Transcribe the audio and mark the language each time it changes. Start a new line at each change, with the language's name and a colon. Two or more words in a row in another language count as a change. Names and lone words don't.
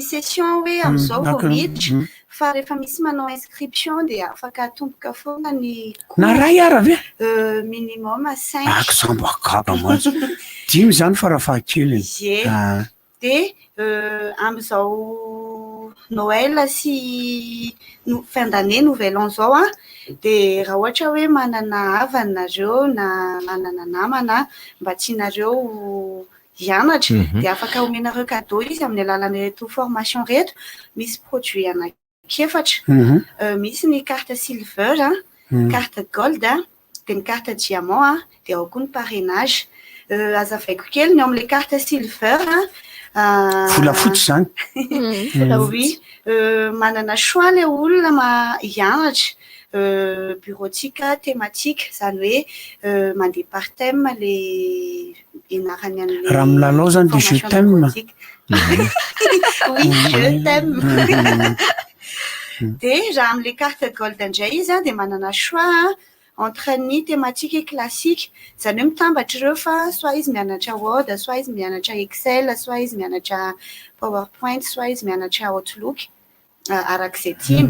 Malagasy: session hoe am'izao vao miditra fa rehefa misy manao inscription de afaka atomboka foana ny na ray ara ve minimum 5 sambo akaba mantsy 10 zany farafahakeliny de am'izao Noël sy
French: fin d'année nouvel an
Malagasy: zao de raha ohatra hoe manana havany nareo na manana namana mba tianareo hianatra de afaka omenareo cadeau izy amin'ny alalan'ireto formation reto misy produit anakefatra misy ny
French: carte silver carte gold
Malagasy: de ny
French: carte diamant
Malagasy: de ao koa ny parrainage azavaiko kely ny amin'le
French: carte silver
Malagasy: volafotsy zany oui manana choix le olona hianatra
French: bureautique thématique
Malagasy: zany hoe mandeha
French: par thème
Malagasy: le ianarany an'le raha milalao zany de
French: je t'aime oui je t'aime
Malagasy: de raha amin'le carte gold indray izy de manana
French: choix entre
Malagasy: ny
French: thématique classique
Malagasy: zany hoe mitambatra ireo fa soit izy mianatra Word, soit izy mianatra Excel, soit izy mianatra PowerPoint, soit izy mianatra Outlook arak'izay tiany.